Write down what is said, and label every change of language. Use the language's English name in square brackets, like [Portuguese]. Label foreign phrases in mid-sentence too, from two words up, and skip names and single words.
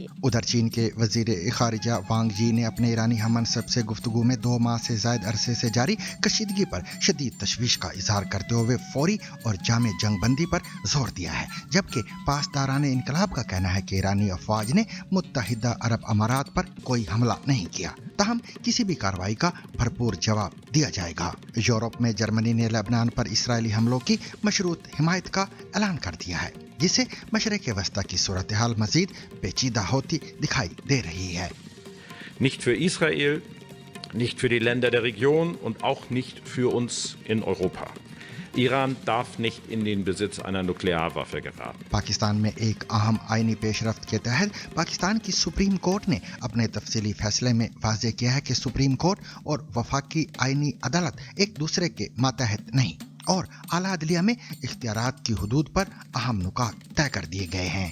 [Urdu] ادھر چین کے وزیر خارجہ وانگ جی نے اپنے ایرانی ہم منصب سے گفتگو میں 2 ماہ سے زائد عرصے سے جاری کشیدگی پر شدید تشویش کا اظہار کرتے ہوئے فوری اور جامع جنگ بندی پر زور دیا ہے، جبکہ پاسداران انقلاب کا کہنا ہے کہ ایرانی افواج نے متحدہ عرب امارات پر کوئی حملہ نہیں کیا، تاہم کسی بھی کارروائی کا بھرپور جواب دیا جائے گا. یورپ میں جرمنی نے لبنان پر اسرائیلی حملوں کی مشروط حمایت کا اعلان کر دیا ہے، جس سے مشرق وسطیٰ کی صورت حال مزید پیچیدہ ہوتی دکھائی دے رہی ہے. [German] Nicht für Israel, nicht für die Länder der Region und auch nicht für uns in Europa. Iran darf nicht in den Besitz einer Nuklearwaffe geraten. [Urdu] پاکستان میں ایک اہم آئینی پیشرفت کے تحت پاکستان کی سپریم کورٹ نے اپنے تفصیلی فیصلے میں واضح کیا ہے کہ سپریم کورٹ اور وفاقی آئینی عدالت ایک دوسرے کے ماتحت نہیں اور اعلیٰ عدلیہ میں اختیارات کی حدود پر اہم نکات طے کر دیے گئے ہیں.